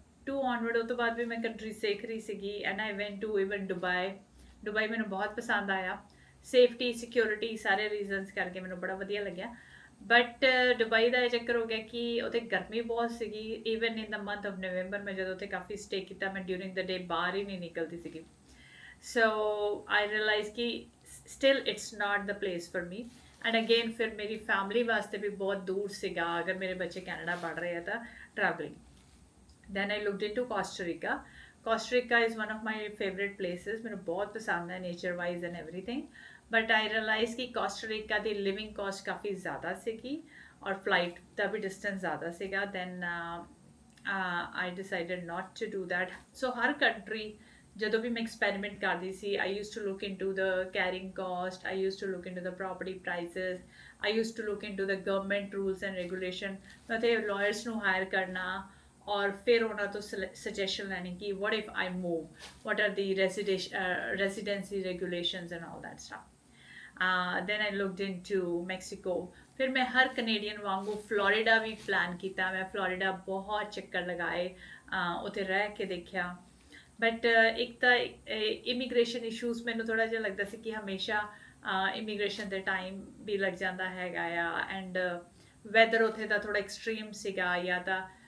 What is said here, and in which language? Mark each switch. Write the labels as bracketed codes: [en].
[pa] onward ਉਹ ਤੋਂ ਬਾਅਦ ਵੀ ਮੈਂ ਕੰਟਰੀ ਸਿੱਖ ਰਹੀ ਸੀਗੀ [en] and I went to even [pa] Dubai ਮੈਨੂੰ ਬਹੁਤ ਪਸੰਦ ਆਇਆ ਸੇਫਟੀ ਸਿਕਿਉਰਿਟੀ ਸਾਰੇ ਰੀਜ਼ਨਸ ਕਰਕੇ ਮੈਨੂੰ ਬੜਾ ਵਧੀਆ ਲੱਗਿਆ ਬਟ ਦੁਬਈ ਦਾ ਇਹ ਚੱਕਰ ਹੋ ਗਿਆ ਕਿ ਉੱਥੇ ਗਰਮੀ ਬਹੁਤ ਸੀਗੀ [en] even in the month of November [pa] ਮੈਂ ਜਦੋਂ ਉੱਥੇ ਕਾਫੀ ਸਟੇ ਕੀਤਾ ਮੈਂ [en] during the day [pa] ਬਾਹਰ ਹੀ ਨਹੀਂ ਨਿਕਲਦੀ ਸੀਗੀ [en] so I realise ਕਿ still it's not the place for me [pa] and again ਫਿਰ ਮੇਰੀ ਫੈਮਿਲੀ ਵਾਸਤੇ ਵੀ ਬਹੁਤ ਦੂਰ ਸੀਗਾ ਅਗਰ ਮੇਰੇ ਬੱਚੇ ਕੈਨੇਡਾ ਪੜ੍ਹ ਰਹੇ ਆ ਤਾਂ travelling [en] then I looked into Costa Rica. Costa Rica is one of my favorite places. [pa] ਮੈਨੂੰ ਬਹੁਤ ਪਸੰਦ ਹੈ [en] nature wise and everything. But I realized [pa] ਕਿ Costa Rica ਦੀ living cost ਕਾਫੀ ਜ਼ਿਆਦਾ ਸੀਗੀ ਔਰ flight ਦਾ ਵੀ distance ਜ਼ਿਆਦਾ ਸੀਗਾ. [en] Then I decided not to do that. So ਹਰ country [pa] ਜਦੋਂ ਵੀ ਮੈਂ [en] experiment [pa] ਕਰਦੀ ਸੀ [en] I used to look into the carrying cost. I used to look into the property prices. I used to look into the government rules and regulation. [pa] ਮੈਂ ਉੱਥੇ [en] lawyers ਨੂੰ hire ਕਰਨਾ [hi] और फिर [pa] ਉਹਨਾਂ ਤੋਂ [en] suggestion [pa] ਲੈਣੀ ਕਿ [en] what if I move what are the residency regulations and all that stuff then I looked into Mexico [pa] ਫਿਰ ਮੈਂ ਹਰ ਕੈਨੇਡੀਅਨ ਵਾਂਗੂ ਫਲੋਰੀਡਾ ਵੀ ਪਲਾਨ ਕੀਤਾ ਮੈਂ ਫਲੋਰੀਡਾ ਬਹੁਤ ਚੱਕਰ ਲਗਾਏ ਉੱਥੇ ਰਹਿ ਕੇ ਦੇਖਿਆ ਬਟ ਇੱਕ ਤਾਂ ਇਮੀਗ੍ਰੇਸ਼ਨ ਇਸ਼ੂਜ਼ ਮੈਨੂੰ ਥੋੜਾ ਜਿਹਾ ਲੱਗਦਾ ਸੀ ਕਿ ਹਮੇਸ਼ਾ ਇਮੀਗ੍ਰੇਸ਼ਨ ਦੇ ਟਾਈਮ ਵੀ ਲੱਗ ਜਾਂਦਾ ਹੈਗਾ ਆ ਐਂਡ ਵੈਦਰ ਉੱਥੇ ਦਾ ਥੋੜਾ ਐਕਸਟ੍ਰੀਮ ਸੀਗਾ ਜਾਂ ਤਾਂ